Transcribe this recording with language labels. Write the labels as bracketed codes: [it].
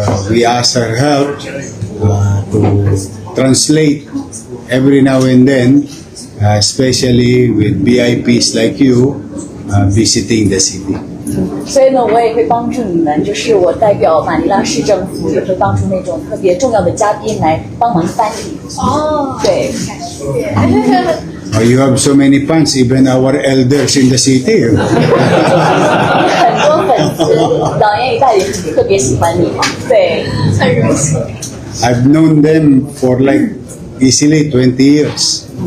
[en] We asked her help to translate every now and then, especially with VIPs like you visiting the city. [zh] 所以呢，我也会帮助你们，就是我代表马尼拉市政府，也会帮助那种特别重要的嘉宾来帮忙翻译。哦，对。 [en] You have so many fans, even our elders in the city. [zh] 很多粉丝，老年一代也特别喜欢你嘛。对，很荣幸。 [en] I've known them for like easily 20 years.